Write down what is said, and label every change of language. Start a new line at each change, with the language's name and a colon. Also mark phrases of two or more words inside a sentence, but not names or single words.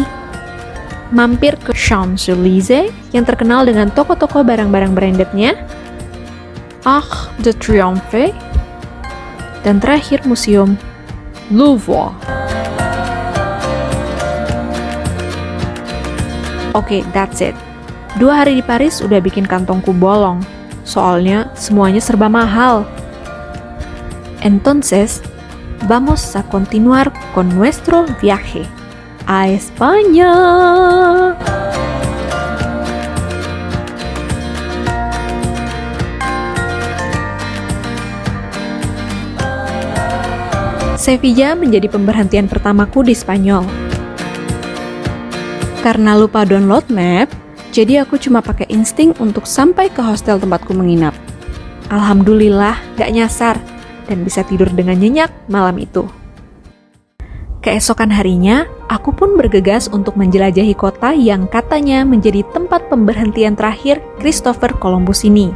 Indonesian: Mampir ke Champs-Élysées yang terkenal dengan toko-toko barang-barang brandednya, Arc de Triomphe, dan terakhir Museum Louvre. Oke,
English: that's it.
Indonesian: 2 hari di Paris udah bikin kantongku bolong, soalnya semuanya serba mahal.
Spanish: Entonces, vamos a continuar con nuestro viaje a España.
Indonesian: Sevilla menjadi pemberhentian pertamaku di Spanyol. Karena lupa
English: download map,
Indonesian: jadi aku cuma pakai insting untuk sampai ke hostel tempatku menginap. Alhamdulillah, gak nyasar dan bisa tidur dengan nyenyak malam itu. Keesokan harinya, aku pun bergegas untuk menjelajahi kota yang katanya menjadi tempat pemberhentian terakhir Christopher Columbus ini.